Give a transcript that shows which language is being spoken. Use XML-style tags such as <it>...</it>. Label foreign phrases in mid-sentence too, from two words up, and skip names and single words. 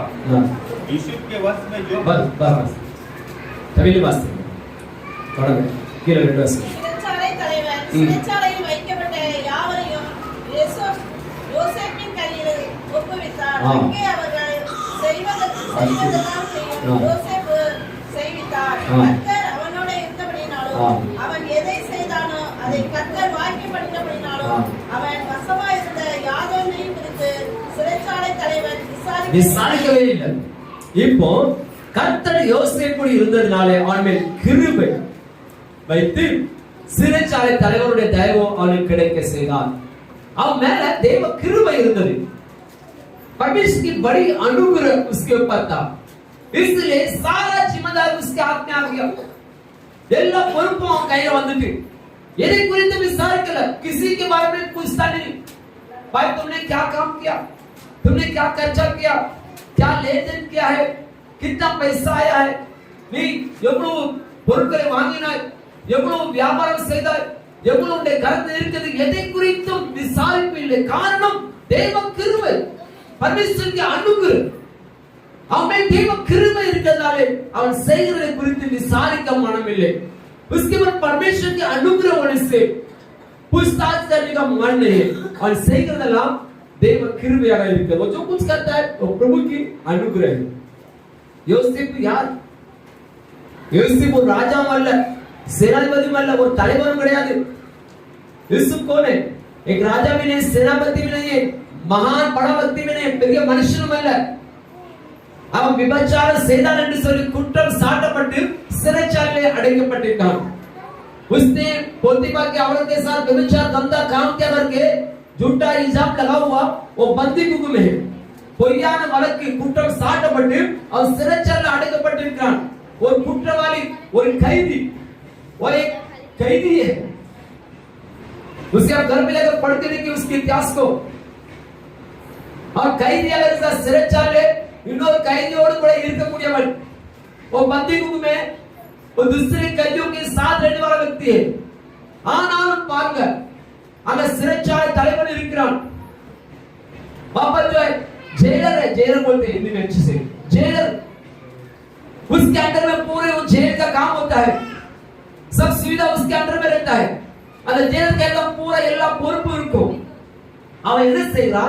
<hi>यूसुफ के वश में जो बस तभी वास्ते</hi> <ta>கீழே ரெண்டு வாசி। சிறைச்சாலை தலைவன் சிறைச்சாலையில் வைக்கப்பட்ட யாவரையும் யோசேப்பின் கையில் ஒப்புவித்தார்। அங்கே அவர்கள் செய்வதெல்லாம் செய்யும் யோசேப்பு செய்வித்தார்। கர்த்தர் அவனோட இருந்தபடினாலும் அவன் எதை செய்தானோ அதை கர்த்தர் வாக்கியப்படுத்தினபடினாலும் அவன் வசமாயிருந்த யாதொன்றையும் குறித்து சிறைச்சாலை தலைவன் விசாரிக்கவே இல்லை। இப்போ கர்த்தர் யோசேப்போடு இருந்ததினாலே அவன் மேல் கிருபை வைத்து சிறைச்சாலை தலைவருடைய தயவு அவனுக்கு கிடைக்க செய்தார்। அவன் மேல தேவ கிருபை இருந்தது,</ta> <hi>परमेश्वर की बड़ी अनुग्रह उसके ऊपर था, इसलिए सारा जिम्मेदारी उसके हाथ में आ गया।</hi> <ta>எல்லா பொறுப்பும் அவன் கையில வந்துட்டு எதை குறித்து விசாரிக்கல,</ta> <hi>किसी के बारे में पूछता नहीं, भाई तुमने क्या काम किया, तुमने क्या खर्चा किया, क्या लेन देन किया है, कितना पैसा आया है, नहीं</hi> <ta>எவ்வளவு பொருட்களை வாங்கினாய், எவ்வளவு வியாபாரம் செய்தாய், எவ்வளவு உடைய கரத்தில் இருக்குது, எதை குறித்தும் விசாரிப்பு இல்லை। காரணம் தேவ கிருபை,</ta> <hi>परमेश्वर की अनुग्रह।</hi> <ta>அவன் தேவ கிருபை இருக்கிறதாலே அவன் செய்கிறதை குறித்து விசாரிக்க மனம் இல்லை।</ta> <hi>उसके बाद परमेश्वर की अनुग्रह होने से पूछताछ करने का मन नहीं है, और</hi> <ta>செய்கிறதெல்லாம் தேவ கிருபையாக இருக்கிறது।</ta> <hi>वो जो कुछ करता है वो प्रभु की अनुग्रह है।</hi> <ta>யோசேப்பு யார்? யோசேப்பு ராஜா அல்ல, सेनापति அல்ல, ஒரு தலைவரும் கிடையாது।</ta> <hi>यूसुफ कौन है? एक राजा भी नहीं, सेनापति भी नहीं है, महान बड़ा व्यक्ति भी नहीं,</hi> <ta>பெரிய மனுஷனும் அல்ல। அவன் விபச்சாரம் செய்தான் என்று சொல்லி குற்றம் சாட்டப்பட்டு சிறைச்சாலையில் அடைக்கப்பட்டிருக்கான்।</ta> <hi>उसने पोतीफा की औरत के साथ व्यभिचार गंदा काम किया करके झूठा इल्जाम लगा हुआ वो बंदी गृह में है।</hi> <ta>பொய்யான வழக்கு குற்றம் சாட்டப்பட்டு அவன் சிறைச்சாலையில் அடைக்கப்பட்டிருக்கான்। ஒரு குற்றவாளி, ஒரு கைதி,</ta> <hi>वो एक कैदी है। उसे आप घर में लेकर पढ़ते देखिए उसके इतिहास को। और कैदी अगर</hi> <ta>சிறைச்சாலை இன்னொரு கைதியோடு கூட இருக்கக்கூடியவன்,</ta> <hi>वो बंदी गृह में वो दूसरे कैदियों के साथ रहने वाला व्यक्ति है। ஆனாலும் பாருங்க அந்த சிறைச்சாலை தலைவன் இருக்கிறான்। पापा जो है जेलर है, जेलर बोलते हैं हिंदी में अच्छे से, जेलर। उसके अंडर में पूरे वो जेल का काम होता है, सब सुविधा उसके अंडर में रहता है।</hi> <ta>அந்த</ta> <hi>जेलर के पूरा</hi> <ta>எல்லா பொறுப்பு இருக்கும்। அவன் என்ன செய்றான்?</ta>